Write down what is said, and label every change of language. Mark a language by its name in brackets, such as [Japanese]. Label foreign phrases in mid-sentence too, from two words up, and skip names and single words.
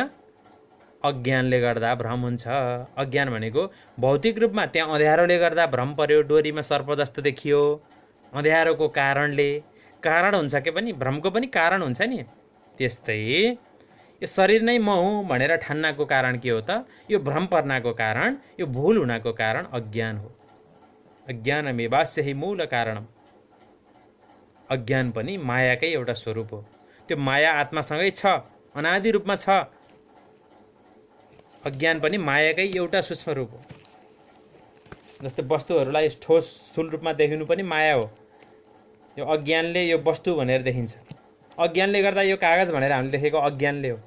[Nepali] अज्ञानले गर्दा भ्रम हुन्छ। अज्ञान भनेको भौतिक रूपमा त्यहाँ अँध्यारोले गर्दा भ्रम पर्यो, डोरीमा सर्प जस्तो देखियो। अँध्यारोको कारणले, कारण हुन्छ के पनि, भ्रमको पनि कारण हुन्छ नि। त्यस्तै यो शरीर नै म हुँ भनेर ठान्नाको कारण के हो त? यो भ्रम पर्नाको कारण, यो भुल हुनाको कारण अज्ञान हो। [Sanskrit] अज्ञानमेवास्य हि मूल कारणम। [Nepali] अज्ञान पनि मायाकै एउटा स्वरूप हो। त्यो माया आत्मासँगै छ, अनादि रूपमा छ। अज्ञान पनि मायाकै एउटा सूक्ष्म रूप हो। जस्तै वस्तुहरूलाई ठोस स्थूल रूपमा देखिनु पनि माया हो। यो अज्ञानले यो वस्तु भनेर देखिन्छ। अज्ञानले गर्दा यो कागज भनेर हामीले देखेको अज्ञानले हो।